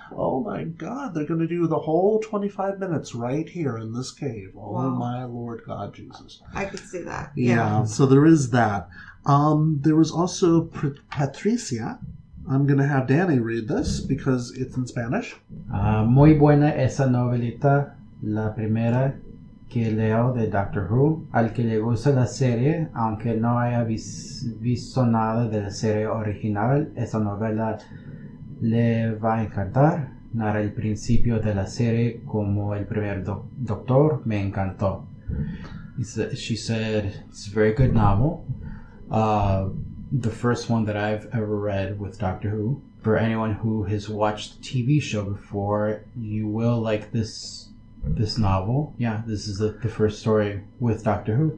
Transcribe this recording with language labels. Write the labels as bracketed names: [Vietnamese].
[English] Oh my God, they're going to do the whole 25 minutes right here in this cave. Oh my Lord God, Jesus. I could see that. Yeah, so there is that. There was also Patricia. I'm going to have Danny read this because it's in Spanish. [Spanish] Muy buena esa novelita, la primera que leo de Doctor Who. Al que le gusta la serie, aunque no haya visto nada de la serie original, esa novela le va a encantar. Narra el principio de la serie como el primer Doctor. Me encantó. [English] She said it's a very good novel. The first one that I've ever read with Doctor Who. For anyone who has watched the TV show before, you will like this novel. Yeah, this is the first story with Doctor Who.